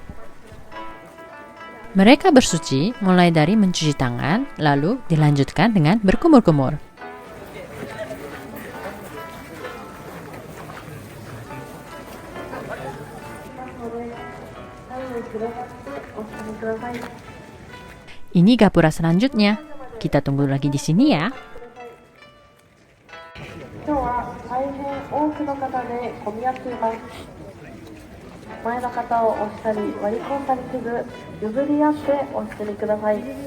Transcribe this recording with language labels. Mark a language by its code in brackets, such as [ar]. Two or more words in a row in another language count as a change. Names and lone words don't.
[id] Mereka bersuci mulai dari mencuci tangan, lalu dilanjutkan dengan berkumur-kumur. Ini gapura selanjutnya. Kita tunggu lagi di sini ya. [ja] 今日は大変多くの方で混み合っています。前の方を押したり割り込んだりせず、譲り合ってお進みください。